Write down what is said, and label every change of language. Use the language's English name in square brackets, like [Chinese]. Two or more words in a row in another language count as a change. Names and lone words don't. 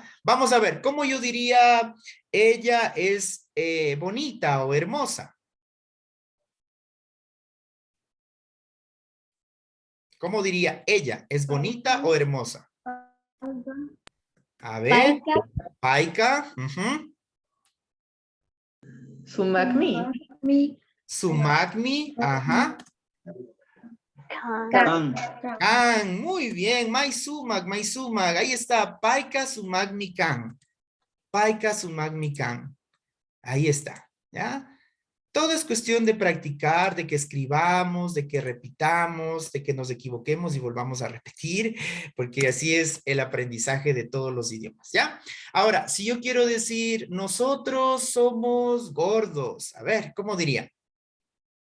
[Spanish] Vamos a ver, ¿cómo yo diría ella es bonita o hermosa? ¿Cómo diría ella? ¿Es bonita o hermosa? A ver. [Quechua] Paika. Sumagmi. Sumagmi. Ajá. Kan. Muy bien. Maisumag. [Spanish] Ahí está. [Quechua] Paika sumagmi kan. Paika sumagmi kan. [Spanish] Ahí está. ¿Ya? Todo es cuestión de practicar, de que escribamos, de que repitamos, de que nos equivoquemos y volvamos a repetir, porque así es el aprendizaje de todos los idiomas, ¿ya? Ahora, si yo quiero decir, nosotros somos gordos, a ver, ¿cómo diría?